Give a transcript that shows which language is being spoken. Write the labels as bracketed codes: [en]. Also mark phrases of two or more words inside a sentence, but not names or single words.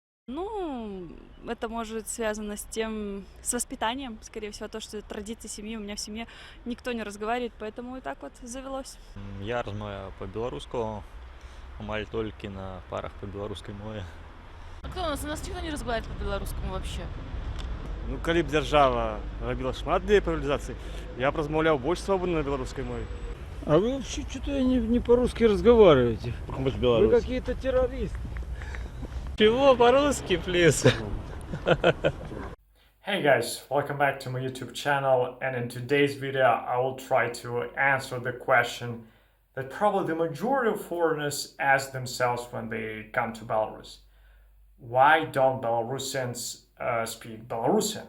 [ru] Ну, это может связано с воспитанием, скорее всего, то, что традиции семьи, у меня в семье никто не разговаривает, поэтому и так вот завелось. Я розмовляю по-белорусски, [be] амаль толькі на парах по беларускай мове. [ru] А кто у нас? У нас никто не разговаривает по-белорусскому вообще. [be] Ну, калі б дзяржава рабіла шмат для папулярызацыі, я б размаўляў больш свабодна на беларускай мове. [ru] А вы вообще что-то не по-русски разговариваете. Мы ж Вы беларусы. какие-то террористы. Чего по-русски, плиз? [en] Hey guys, welcome back to my YouTube channel, and in today's video I will try to answer the question that probably the majority of foreigners ask themselves when they come to Belarus. Why don't Belarusians speak Belarusian?